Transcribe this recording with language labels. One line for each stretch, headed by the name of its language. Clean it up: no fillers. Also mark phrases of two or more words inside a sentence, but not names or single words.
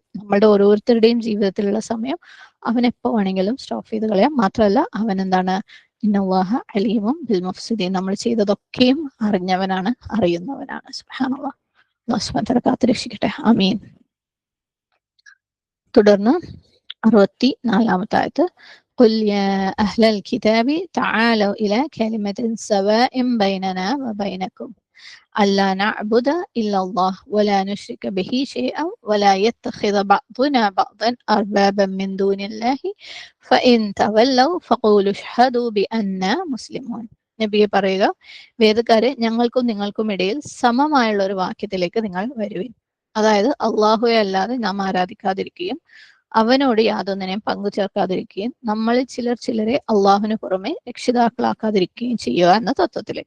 Malayalam: നമ്മളുടെ ഓരോരുത്തരുടെയും ജീവിതത്തിലുള്ള സമയം അവൻ എപ്പോ വേണമെങ്കിലും സ്റ്റോപ്പ് ചെയ്ത് കളയാം. മാത്രമല്ല അവൻ എന്താണ്,
Arabic: إن الله عليم بالمفسدين,
Malayalam: നമ്മൾ ചെയ്തതൊക്കെയും അറിഞ്ഞവനാണ്, അറിയുന്നവനാണ്.
Arabic: سبحان الله. الله سبحانه وتعالى
Malayalam: കാത്തുരക്ഷിക്കട്ടെ. ആമീൻ. തുടർന്ന് 64-ാമത്തെ ആയത്ത്,
Arabic: قل يا أهل الكتاب تعالوا إلى كلمة سواء بيننا وبينكم ألا نعبد إلا الله ولا نشرك به شيئا ولا يتخذ بعضنا بعضا أربابا من دون الله فإن تولوا فقولوا اشهدوا بأننا مسلمون.
Malayalam: നബിയെ പറയുക, വേദക്കാരെ, ഞങ്ങൾക്കും നിങ്ങൾക്കും ഇടയിൽ സമമായുള്ള ഒരു വാക്യത്തിലേക്ക് നിങ്ങൾ വരുവിൻ. അതായത് അള്ളാഹുവെ അല്ലാതെ നാം ആരാധിക്കാതിരിക്കുകയും അവനോട് യാതൊന്നിനെയും പങ്കു ചേർക്കാതിരിക്കുകയും നമ്മളിൽ ചിലരെ അള്ളാഹുവിന് പുറമെ രക്ഷിതാക്കളാക്കാതിരിക്കുകയും ചെയ്യുക എന്ന തത്വത്തിലേക്ക്.